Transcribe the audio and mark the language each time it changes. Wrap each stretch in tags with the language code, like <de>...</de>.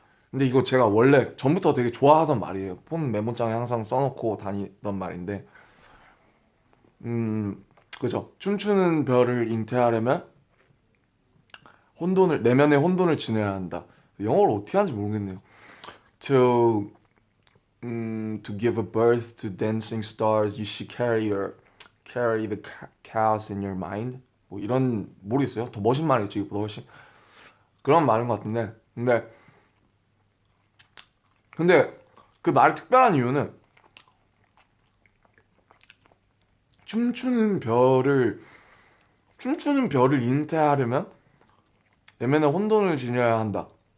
<ko>근데 이거 제가 원래 전부터 되게 좋아하던 말이에요. 폰 메모장에 항상 써놓고 다니던 말인데, 그죠? 춤추는 별을 잉태하려면 내면의 혼돈을 지녀야 한다. 영어로 어떻게 하는지 모르겠네요.</ko> <en>To to give a birth to dancing stars, you should carry the chaos in your mind.</en> <ko>뭐 이런 모르겠어요. 더 멋진 말이죠 이거보다 훨씬 그런 말인 것 같은데, 근데 그 말이 특별한 이유는 춤추는 별을 잉태하려면 내면의 혼돈을 지녀야 한다.</ko>